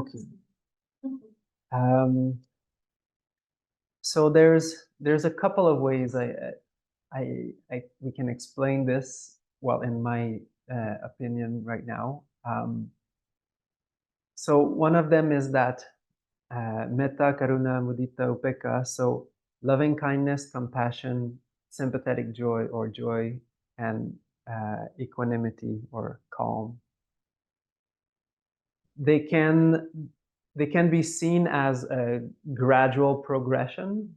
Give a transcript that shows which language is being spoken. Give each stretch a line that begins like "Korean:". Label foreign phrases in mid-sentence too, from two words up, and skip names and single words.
English: So there's a couple of ways we can explain this. Well, in my opinion, right now. So one of them is that
Pali: metta, karuna, mudita, upekkha.
English: So loving kindness, compassion, sympathetic joy or joy, and equanimity or calm. They can be seen as a gradual progression.